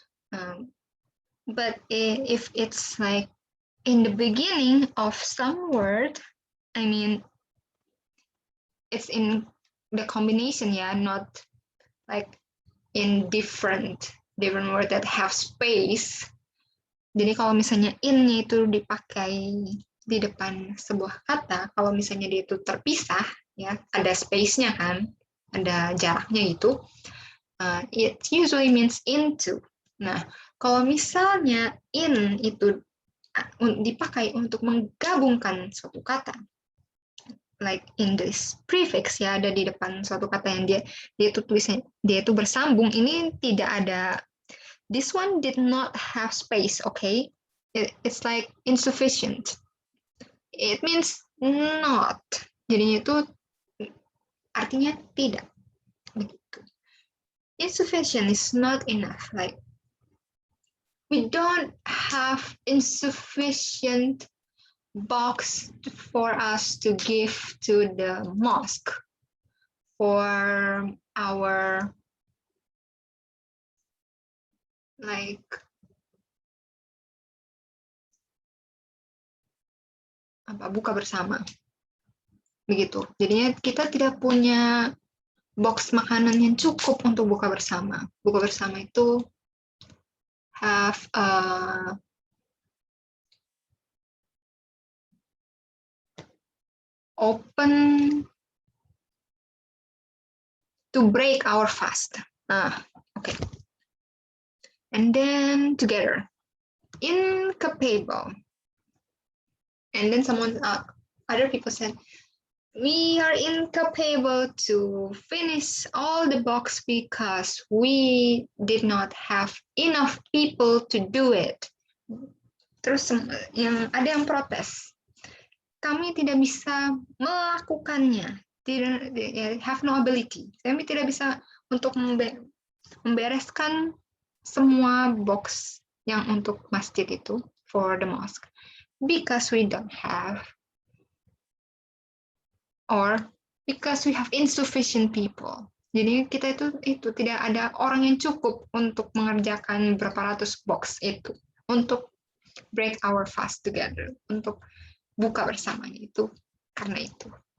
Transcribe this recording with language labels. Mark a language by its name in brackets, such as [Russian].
[English] But if it's like in the beginning of some word, I mean, it's in the combination, yeah, not like in different word that have space. [Indonesian] Jadi kalau misalnya in-nya itu dipakai di depan sebuah kata, kalau misalnya dia itu terpisah, ya ada space-nya kan, ada jaraknya gitu, [English] it usually means into. [Indonesian] Nah, kalau misalnya in itu dipakai untuk menggabungkan suatu kata, [English] like in this prefix [Indonesian] ya, ada di depan suatu kata yang dia itu tulisnya, dia itu bersambung, ini tidak ada, [English] this one did not have space, okay? It's like insufficient. It means not. [Indonesian] Jadinya itu artinya tidak. Begitu. [English] Insufficient is not enough. Like we don't have insufficient box for us to give to the mosque for our like [Indonesian] buka bersama, begitu. Jadinya kita tidak punya box makanan yang cukup untuk buka bersama. Buka bersama itu [English] have open to break our fast. Okay. And then together, incapable. And then other people said, we are incapable to finish all the box because we did not have enough people to do it. [Indonesian] Terus ada yang protes. Kami tidak bisa melakukannya. [English] Have no ability. [Indonesian] Kami tidak bisa untuk membereskan semua box yang untuk masjid itu, [English] for the mosque. Because we don't have, or because we have insufficient people. [Indonesian] Jadi kita itu tidak ada orang yang cukup untuk mengerjakan berapa ratus box itu, untuk [English] break our fast together, [Indonesian] untuk buka bersamanya itu, karena itu.